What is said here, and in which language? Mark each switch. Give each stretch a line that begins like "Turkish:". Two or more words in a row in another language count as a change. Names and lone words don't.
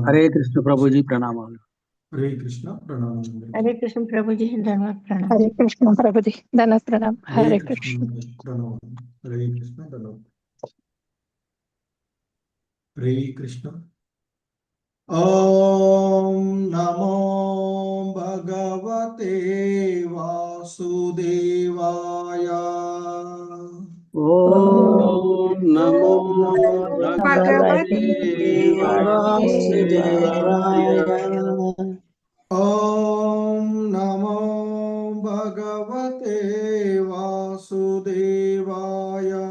Telugu: హరే కృష్ణ ప్రభుజీ ప్రణామాలు. హరే కృష్ణ ప్రణామాలు. హరే కృష్ణ ప్రభుజీ ధన్యవాద ప్రణామం. హరే కృష్ణ ప్రభుజీ ధన్యవాద ప్రణామం. హరే కృష్ణ ప్రణామాలు. హరే కృష్ణ ధన్యవాదాలు. హరే కృష్ణ.
Sanskrit: ॐ नमो भगवते वासुदेवाय. ॐ नमो भगवते वासुदेवाय. ॐ नमो भगवते वासुदेवाय.